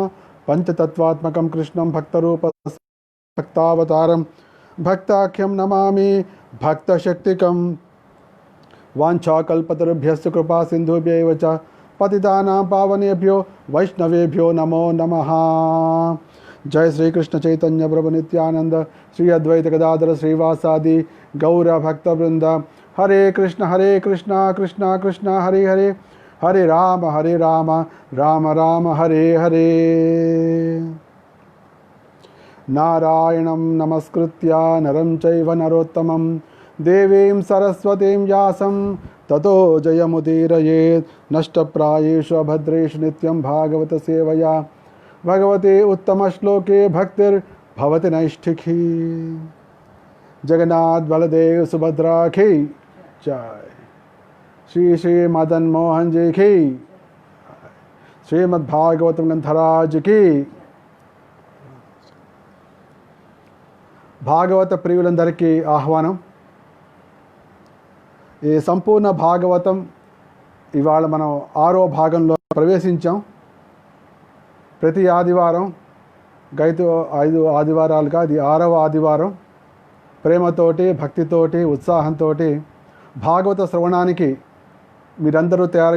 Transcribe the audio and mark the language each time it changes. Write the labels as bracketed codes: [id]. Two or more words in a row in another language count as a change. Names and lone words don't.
[sa] पंचतत्वात्मकं कृष्णं भक्तावतारं भक्ताख्यं नमामि भक्तशक्तिकं। वाञ्छाकल्पतरुभ्यश्च कृपा सिन्धुभ्यैव च पतितानां पावनेभ्यो वैष्णवेभ्यो नमो नमः। जय श्री कृष्ण चैतन्य प्रभु नित्यानंद श्री अद्वैत गदाधर श्रीवासादि गौर भक्तवृंद। हरे कृष्ण कृष्ण कृष्ण हरे हरे हरे राम राम राम हरे हरे। नारायणं नमस्कृत्य नरं चैव नरोत्तमं देवीं सरस्वतीं व्यासं ततो जयमुदीरयेत्। नष्टप्रायेषु भद्रेषु नित्यं भागवत सेवया भगवते उत्तमश्लोके भक्तिर्भवति नैष्ठिकी। [hi] जगन्नाथ बलदेव सुभद्रा की जय। श्री श्री मदन मोहन जी की, श्रीमद्भागवत ग्रंथराज की। [te] భాగవత ప్రియులందరికీ ఆహ్వానం। ఈ సంపూర్ణ భాగవతం ఇవాళ మనం 6వ భాగంలో ప్రవేశించాం। ప్రతి ఆదివారం గైతు 5 ఆదివారాలుగా ఇది 6వ ఆదివారం ప్రేమతోటి భక్తితోటి ఉత్సాహంతో భాగవత శ్రవణానికి మీరందరూ తయారు